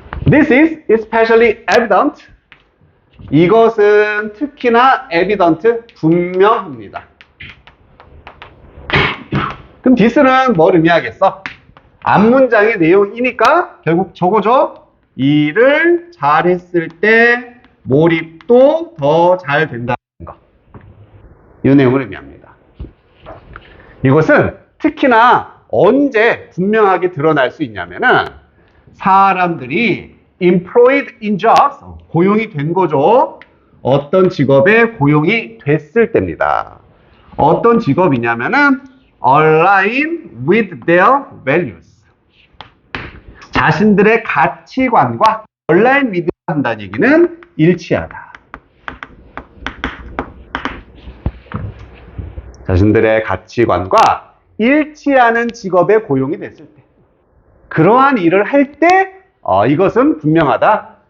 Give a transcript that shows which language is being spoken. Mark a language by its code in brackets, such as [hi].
[en] This is especially evident. [ko] 이것은 특히나 evident, 분명합니다. 그럼 this는 뭘 의미하겠어? 앞문장의 내용이니까 결국 저거죠. 일을 잘했을 때 몰입도 더 잘 된다는 거. 이 내용을 의미합니다. 이것은 특히나 언제 분명하게 드러날 수 있냐면은 사람들이 [en] employed in jobs, [ko] 고용이 된 거죠. 어떤 직업에 고용이 됐을 때입니다. 어떤 직업이냐면은 [en] align with their values. [ko] 자신들의 가치관과 align with 한다는 얘기는 일치하다. 자신들의 가치관과 일치하는 직업에 고용이 됐을 때, 그러한 일을 할 때 이것은 분명하다.